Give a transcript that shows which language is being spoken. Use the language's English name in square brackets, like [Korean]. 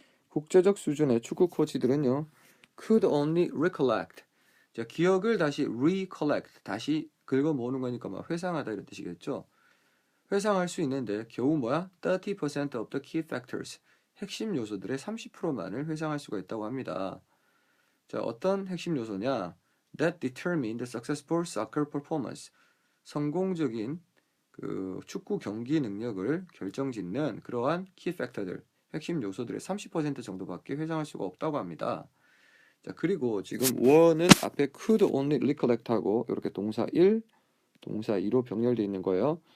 [Korean] 국제적 수준의 축구 코치들은요. [English] could only recollect. [Korean] 자, 기억을 다시 recollect. 다시 긁어 모으는 거니까 막 회상하다 이런 뜻이겠죠. 회상할 수 있는데 겨우 뭐야? [English] 30% of the key factors. [Korean] 핵심 요소들의 30%만을 회상할 수가 있다고 합니다. 자, 어떤 핵심 요소냐? [English] That determine the successful soccer performance. [Korean] 성공적인 그 축구 경기 능력을 결정짓는 그러한 키 팩터들, 핵심 요소들의 30% 정도밖에 회상할 수가 없다고 합니다. 자, 그리고 지금 were는 앞에 [English] could only recollect [Korean] 하고 이렇게 동사 1, 동사 2로 병렬되어 있는 거예요.